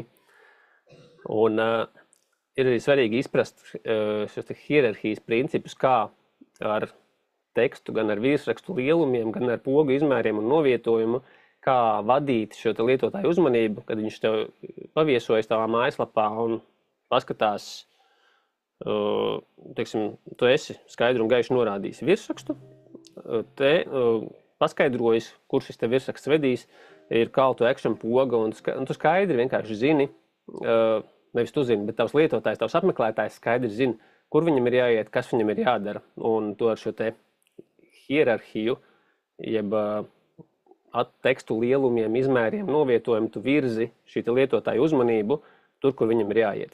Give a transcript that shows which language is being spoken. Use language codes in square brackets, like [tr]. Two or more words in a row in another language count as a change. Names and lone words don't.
[lv] Un ir arī svarīgi izprast šos te hierarhijas principus, kā ar tekstu, gan ar virsrakstu lielumiem, gan ar pogu izmēriem un novietojumu, kā vadīt šo te lietotāju uzmanību, kad viņš tev paviesojas tavā mājaslapā un paskatās, teiksim, tu esi skaidru un gaišu norādījis virsrakstu, paskaidrojis, kur šis te virsraksts vedīs, ir [en] call to action [lv] poga, un tu skaidri vienkārši zini, nevis tu zini, bet tavs lietotājs, tavs apmeklētājs skaidri zina, kur viņam ir jāiet, kas viņam ir jādara, un to ar šo te hierarhiju, jeb tekstu lielumiem, izmēriem, novietojumu, tu virzi šī lietotāja uzmanību tur, kur viņam ir jāiet.